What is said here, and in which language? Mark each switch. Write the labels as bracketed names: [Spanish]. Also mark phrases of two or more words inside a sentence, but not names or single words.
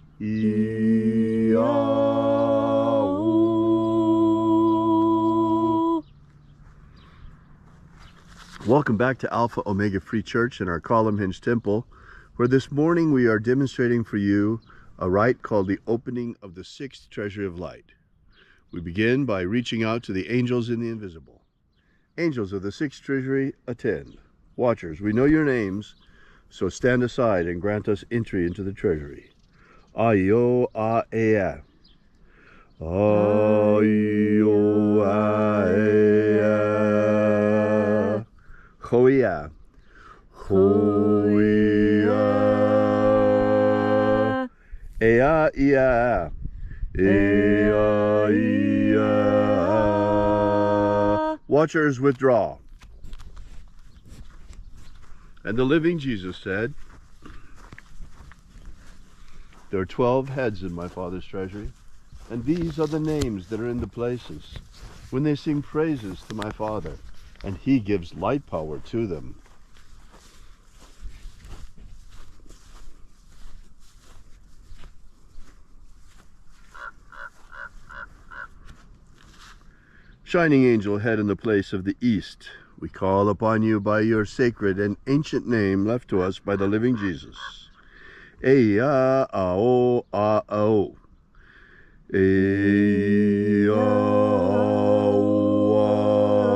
[English] Welcome back to Alpha Ωmega Free Church in our Columnhenge Temple, where this morning we are demonstrating for you a rite called the opening of the sixth Treasury of Light. We begin by reaching out to the angels in the invisible. Angels of the sixth treasury, attend. Watchers, we know your names, so stand aside and grant us entry into the treasury. Ayo a ea. Ayo a ea. Hoia. Hoia. Ea ia. Ea ia. Watchers, withdraw. And the living Jesus said, there are 12 heads in my Father's treasury, and these are the names that are in the places when they sing praises to my Father, and he gives light power to them. Shining angel, head in the place of the east, we call upon you by your sacred and ancient name left to us by the living Jesus. Eya ao a o. Eya ao a